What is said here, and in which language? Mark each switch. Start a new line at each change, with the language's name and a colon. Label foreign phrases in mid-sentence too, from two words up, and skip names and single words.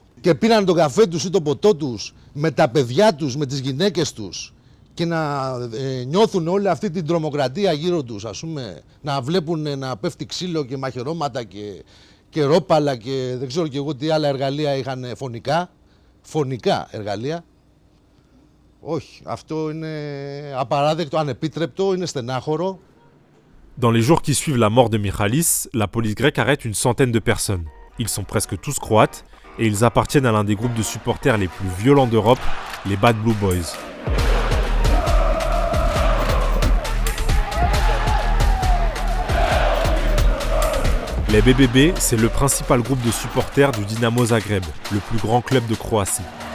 Greek: Και πήραν τον καφέ τους ή το ποτό τους με τα παιδιά τους, με τις γυναίκες τους και να νιώθουν όλη αυτή την τρομοκρατία γύρω τους, ας πούμε, να βλέπουν να πέφτει ξύλο και μαχαιρώματα και ρόπαλα και δεν ξέρω και εγώ τι άλλα εργαλεία είχαν φωνικά εργαλεία. Όχι, αυτό είναι απαράδεκτο, ανεπίτρεπτο, είναι στενάχωρο.
French: Dans les jours qui suivent la mort de Michalis, la police grecque arrête une centaine de personnes. Ils sont presque tous croates et ils appartiennent à l'un des groupes de supporters les plus violents d'Europe, les Bad Blue Boys. Les BBB, c'est le principal groupe de supporters du Dinamo Zagreb, le plus grand club de Croatie.